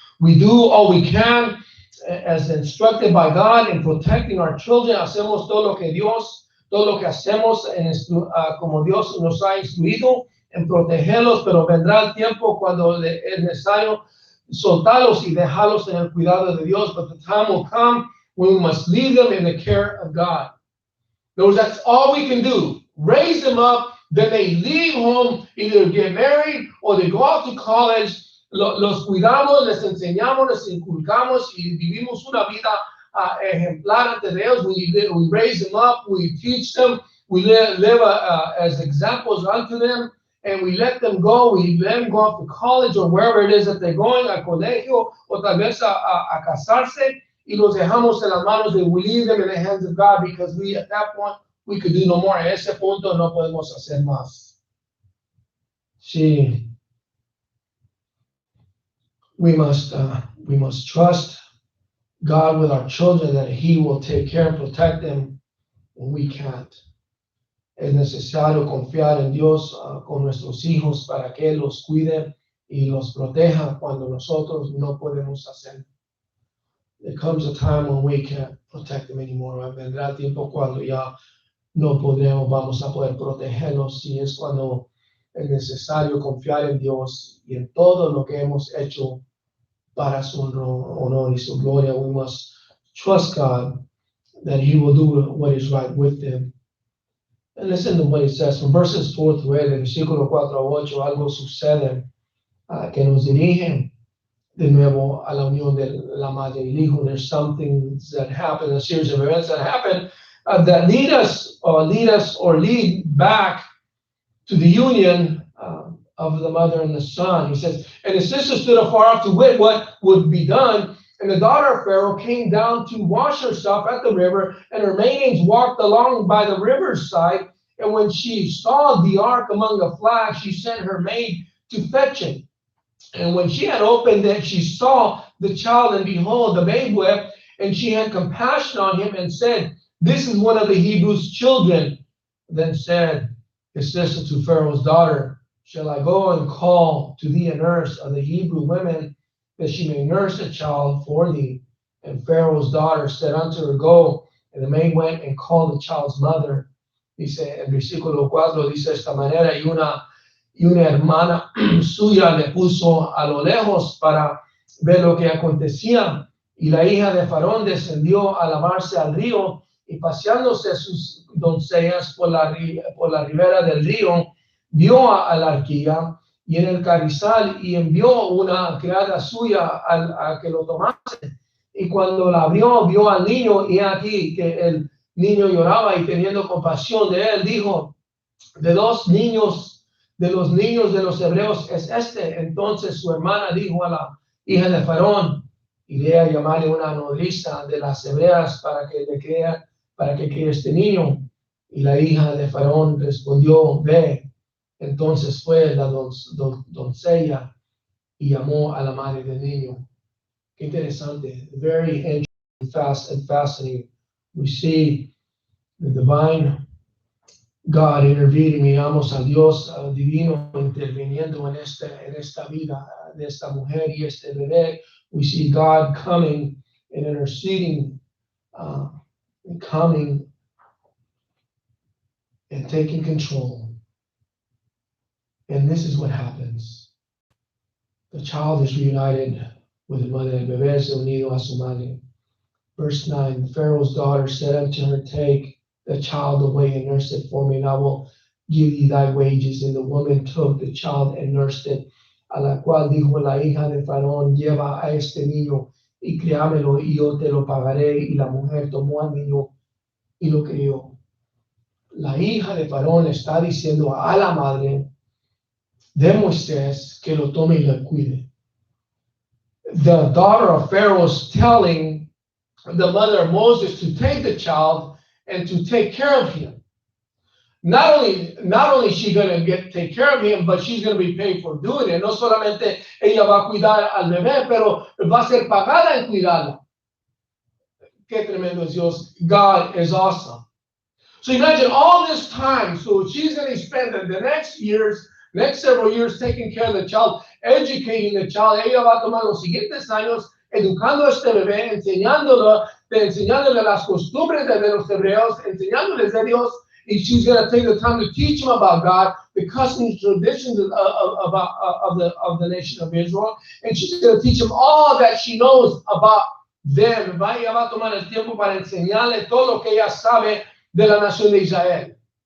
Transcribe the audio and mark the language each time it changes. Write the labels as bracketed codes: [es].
[en] We do all we can as instructed by God in protecting our children. [es] Hacemos todo lo que hacemos como Dios nos ha instruido en protegerlos, pero vendrá el tiempo cuando es necesario soltarlos y dejarlos en el cuidado de Dios. [en] But the time will come when we must leave them in the care of God. That's all we can do. Raise them up, then they leave home, either get married or they go out to college. [es] Los cuidamos, les enseñamos, les inculcamos y vivimos una vida ejemplar ante Dios. [en] We raise them up, we teach them, we live as examples unto them. And we let them go, we let them go off to college or wherever it is that they're going, [es] al colegio, o tal vez a casarse, y los dejamos en las manos de, [en] we leave them in the hands of God because at that point, we could do no more. [es] En ese punto no podemos hacer más. Sí. [en] We must trust God with our children that He will take care and protect them when we can't. [es] Es necesario confiar en Dios con nuestros hijos para que Él los cuide y los proteja cuando nosotros no podemos hacerlo. [en] There comes a time when we can't protect them anymore. [es] Vendrá tiempo cuando ya no vamos a poder protegerlos, y es cuando es necesario confiar en Dios y en todo lo que hemos hecho para su honor y su gloria. [en] We must trust God that He will do what is right with them. And listen to what it says from verses 4 to 8, [es] del versículo 4 a 8, algo sucede que nos dirige de nuevo a la unión de la madre y el hijo. [en] There's some things that happen, a series of events that happen that lead us or lead back to the union of the mother and the son. He says, and his sister stood afar off to wit what would be done. And the daughter of Pharaoh came down to wash herself at the river, and her maidens walked along by the river's side. And when she saw the ark among the flags, she sent her maid to fetch it. And when she had opened it, she saw the child, and behold, the maid wept, and she had compassion on him and said, this is one of the Hebrews' children. Then said his sister to Pharaoh's daughter, shall I go and call to thee a nurse of the Hebrew women, that she may nurse a child for thee? And Pharaoh's daughter said unto her, go. And the maid went and called the child's mother. [es] Dice, en versículo 4, dice de esta manera, y una hermana suya le puso a lo lejos para ver lo que acontecía. Y la hija de Faraón descendió a lavarse al río, y paseándose sus doncellas por la ribera del río, vio a la arquilla y en el carrizal, y envió una criada suya a que lo tomase. Y cuando la abrió, vio al niño, y aquí que el niño lloraba, y teniendo compasión de él, dijo, de los niños de los hebreos es este. Entonces su hermana dijo a la hija de Faraón, iré a llamarle una nodriza de las hebreas para que críe este niño. Y la hija de Faraón respondió, ve. Entonces fue la doncella y llamó a la madre del niño. Qué interesante. [en] Very interesting and fascinating. We see the divine God intervening, [es] miramos a Dios divino interviniendo en esta vida de esta mujer y este bebé. [en] We see God coming and interceding, and coming and taking control. And this is what happens. The child is reunited with the mother. [es] El bebé es unido a su madre. [en] Verse 9, Pharaoh's daughter said unto her, take the child away and nurse it for me, and I will give thee thy wages. And the woman took the child and nursed it, [es] a la cual dijo la hija de Faraón, lleva a este niño y criámelo y yo te lo pagaré. Y la mujer tomó al niño y lo crió. La hija de Faraón está diciendo a la madre de Moisés que lo tome y lo cuide. [en] The daughter of Pharaoh is telling the mother of Moses to take the child and to take care of him. Not only is she going to take care of him, but she's going to be paid for doing it. [es] No solamente ella va a cuidar al bebé, pero va a ser pagada en cuidarla. Qué tremendo es Dios. [en] God is awesome. So imagine all this time. So she's going to spend the next several years taking care of the child, educating the child. [es] Ella va a tomar los siguientes años educando a este bebé, enseñándole las costumbres de los hebreos, enseñándoles de Dios. [en] And she's going to take the time to teach him about God, the customs, traditions of the nation of Israel. And she's going to teach him all that she knows about them. [es] Ella va a tomar el tiempo para enseñarle todo lo que ella sabe de la nación de Israel.